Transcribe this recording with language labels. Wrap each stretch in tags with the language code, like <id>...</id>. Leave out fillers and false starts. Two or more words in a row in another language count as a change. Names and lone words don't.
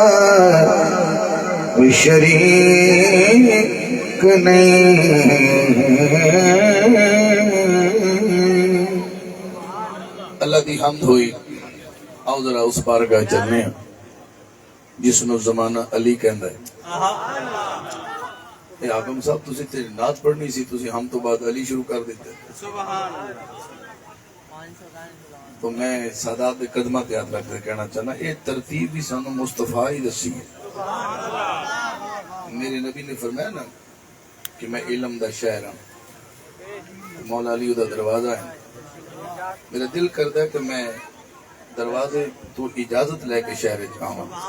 <pa>کوئی شریک نہیں اللہ دی حمد ہوئی. آؤ ذرا اس بارگاہ چلنے ہیں جس نو زمانہ علی کہندا ہے. اے آگم صاحب تسی تے نعت پڑھنی سی، تسی ہم تو بعد علی شروع کر دیتے. تو میں سادات دے قدمہ تے ہاتھ رکھ کے کہنا چاہنا اے ترتیب بھی سانو مصطفیٰ ہی دسی ہے. میرے نبی نے فرمایا نا کہ میں علم دا شہر ہوں، مولا علی دا دروازہ ہے.</pa> <ur>میرا دل کرتا ہے کہ میں دروازے تو اجازت لے کے شہر جاؤں.</ur>